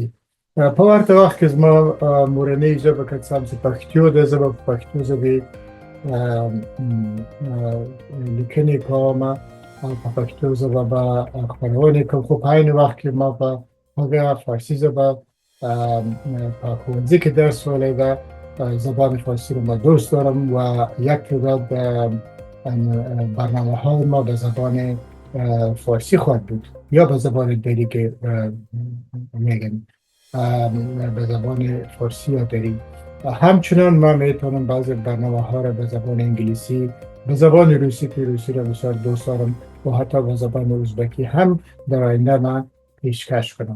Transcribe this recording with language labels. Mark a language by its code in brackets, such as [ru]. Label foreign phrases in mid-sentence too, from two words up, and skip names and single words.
[ps] په ورته وخت کې زما مورنۍ ژبه که څه هم چې پښتو ده، زه به په پښتو ژبې لیکنې کوم او په پښتو ژبه به خپرونې کوم. خو په عین وخت کې ما په هغه فارسي ژبه په ښوونځي کې درس ولیده. [fa] زبان فارسی رو ما دوست دارم و یک تعداد برنامه های ما به زبان فارسی خواهد بود یا به زبان دیگه که میگن به زبان فارسی یا دری. همچنان ما میتونم بعضی برنامه ها رو به زبان انگلیسی، به زبان روسی که روسی رو بسیار دوست دارم و حتی به زبان ازبکی هم در آینده من پیشکش کنم.